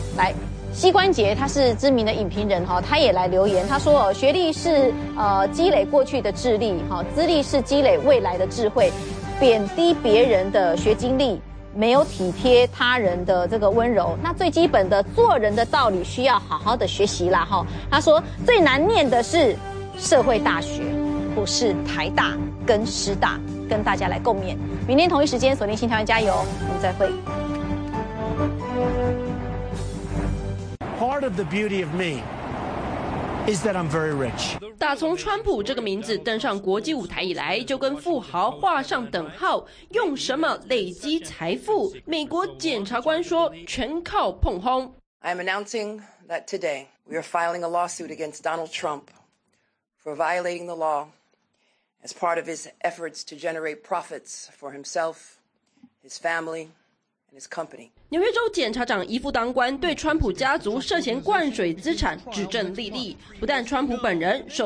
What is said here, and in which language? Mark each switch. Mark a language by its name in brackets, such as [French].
[Chinese] 来，膝关节他是知名的影评人齁，他也来留言，他说学历是积累过去的智力齁，资历是积累未来的智慧，贬低别人的学经历，没有体贴他人的这个温柔，那最基本的做人的道理需要好好的学习啦齁。他说最难念的是社会大学，不是台大跟师大，跟大家来共勉。明天同一时间锁定新台湾加油，我们再会。 [English] Part of the beauty of me is that I'm very rich。 [Chinese] 打从川普这个名字登上国际舞台以来，就跟富豪画上等号。用什么累积财富？美国检察官说，全靠碰轰。 [English] I'm announcing that today we are filing a lawsuit against Donald Trump for violating the law as part of his efforts to generate profits for himself, his family, and his company. [Chinese] 纽约州检察长一夫当关，对川普家族涉嫌灌水资产指证莉莉，不但川普本人受